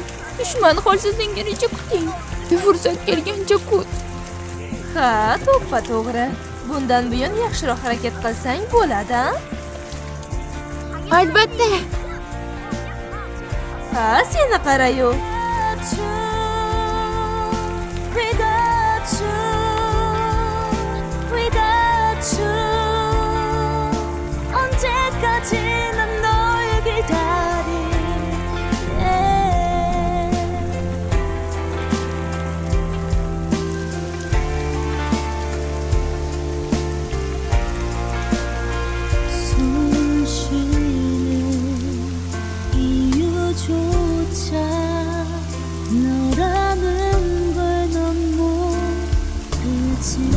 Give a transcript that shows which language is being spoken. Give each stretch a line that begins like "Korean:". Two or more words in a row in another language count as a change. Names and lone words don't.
Uzbek: Dushman holsizligicha kuting. Fursat kelgancha kut. Ha, to'g'ri. Bundan buyon yaxshiroq harakat qilsang bo'ladi-a? Albatta. Ha, seni qara-yu.
Korean: 언제까지 난 너를 기다릴래. 숨 쉬는 이유조차 너라는 걸 넌 모르지.